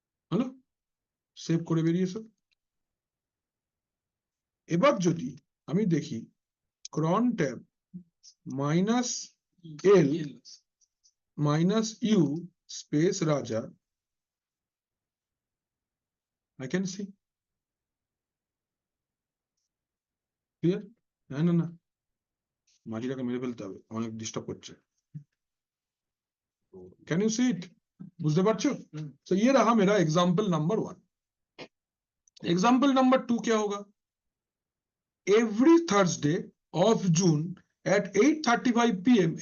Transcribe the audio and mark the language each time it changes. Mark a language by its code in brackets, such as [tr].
[bn] হলো সেভ করে বেরিয়েছো এবার যদি আমি দেখি ক্রন tab minus L [en] minus u space Raja, I can see. Clear? [bn] না মাঝিটাকে মেরে ফেলতে হবে অনেক ডিস্টার্ব করছে [en] Can you see it? [bn] বুঝতে পারছো? [hi] So ये रहा मेरा [en] example number 1. Example number 2 [hi] क्या होगा? [en] Every Thursday of June at 8:35 p.m.